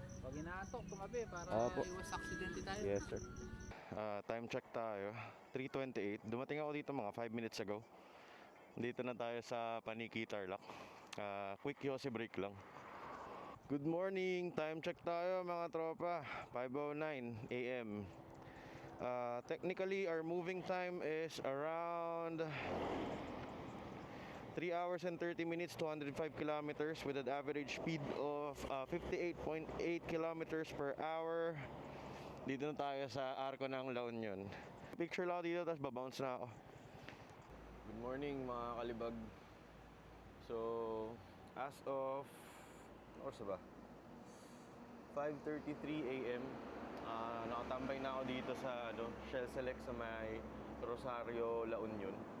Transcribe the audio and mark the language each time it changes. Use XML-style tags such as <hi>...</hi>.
<tl>Pag inaantok, tumabi para iwas aksidente tayo.</tl> <en>Yes, sir. Time check tayo. 3:28.</en> <tl>Dumating ako dito mga 5 minutes ago. Dito na tayo sa Paniki, Tarlac. Quick yosi break lang.</tl> <en>Good morning.</en> <tl>Time check tayo mga tropa.</tl> <en>5:09 AM. Technically, our moving time is around 3 hours and 30 minutes, 205 kilometers with an average speed of 58.8 kilometers per hour.</en> <tl>Dito na tayo sa arko ng La Union. Picture lang ako dito, tapos babounce na ako. Good morning mga kalibag. So, as of, ano oras ba? 5:33 AM. Nakatambay na ako dito sa Shell Select sa may Rosario, La Union.</tl>